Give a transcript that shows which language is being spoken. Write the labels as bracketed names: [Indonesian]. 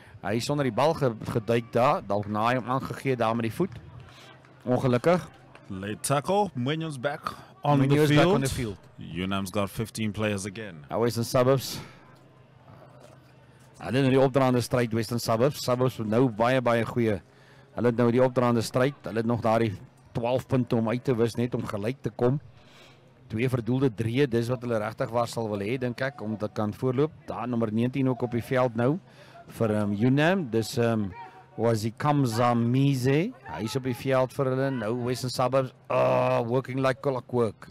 [Afrikaans] Hy is sonder die bal geduik daar, dalk na hom aangegee daar met die voet. Ongelukkig. [English] Late tackle, Muenyo's back on the field. UNAM's got 15 players again. [Afrikaans] Western Suburbs. Hulle nou die opdraande stryd Western Suburbs. Suburbs nou baie goeie. Hulle het nou die opdraande stryd. Hulle het nog daardie 12 punte om uit te wis net om gelyk te kom. 2 verdoelde 3, dis wat hulle regtig waar sal wil hê dink ek om te kan voorloop. Daar nommer 19 ook op die veld nou vir UNAM. Dis Wazikamza Mize. Hy is op die veld vir hulle. [English] Nou Western Suburbs working like clockwork.